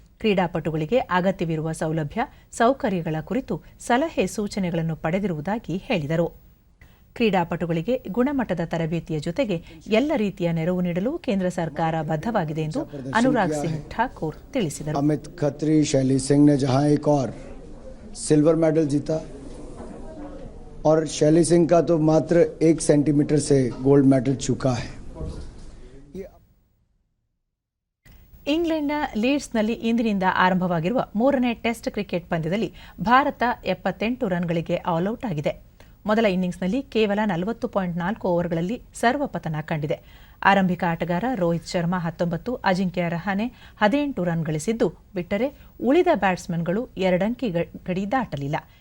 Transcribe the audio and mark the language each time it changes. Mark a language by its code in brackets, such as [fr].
[kn] ಕ್ರೀಡಾಪಟುಗಳಿಗೆ ಅಗತ್ಯವಿರುವ ಸೌಲಭ್ಯ, ಸೌಕರ್ಯಗಳ ಕುರಿತು ಸಲಹೆ ಸೂಚನೆಗಳನ್ನು ಪಡೆದಿರುವುದಾಗಿ ಹೇಳಿದರು. ಕ್ರೀಡಾಪಟುಗಳಿಗೆ ಗುಣಮಟ್ಟದ ತರಬೇತಿಯ ಜೊತೆಗೆ ಎಲ್ಲ ರೀತಿಯ ನೆರವು ನೀಡಲು ಕೇಂದ್ರ ಸರ್ಕಾರ ಬದ್ಧವಾಗಿದೆ ಎಂದು ಅನುರಾಗ್ ಸಿಂಗ್ ಠಾಕೂರ್ ತಿಳಿಸಿದರು. [hi] अमित खत्री, शैली सिंह ने जहां एक और सिल्वर मेडल जीता और शैली सिंह का तो मात्र 1 सेंटीमीटर से गोल्ड मेडल चुका है. [kn] ಇಂಗ್ಲೆಂಡ್ನ ಲೀಡ್ಸ್ನಲ್ಲಿ ಇಂದಿನಿಂದ ಆರಂಭವಾಗಿರುವ 3ನೇ ಟೆಸ್ಟ್ ಕ್ರಿಕೆಟ್ ಪಂದ್ಯದಲ್ಲಿ ಭಾರತ 78 ರನ್ಗಳಿಗೆ ಆಲ್ಔಟ್ ಆಗಿದೆ. ಮೊದಲ ಇನ್ನಿಂಗ್ಸ್ನಲ್ಲಿ ಕೇವಲ 40.4 ಓವರ್ಗಳಲ್ಲಿ ಸರ್ವಪತನ ಕಂಡಿದೆ. ಆರಂಭಿಕ ಆಟಗಾರ ರೋಹಿತ್ ಶರ್ಮಾ 19, ಅಜಿಂಕ್ಯ ರಹಾನೆ 18 ರನ್ ಗಳಿಸಿದ್ದು ಬಿಟ್ಟರೆ ಉಳಿದ ಬ್ಯಾಟ್ಸ್ಮನ್ಗಳು 2 ಅಂಕಿ ಗಡಿ ದಾಟಲಿಲ್ಲ.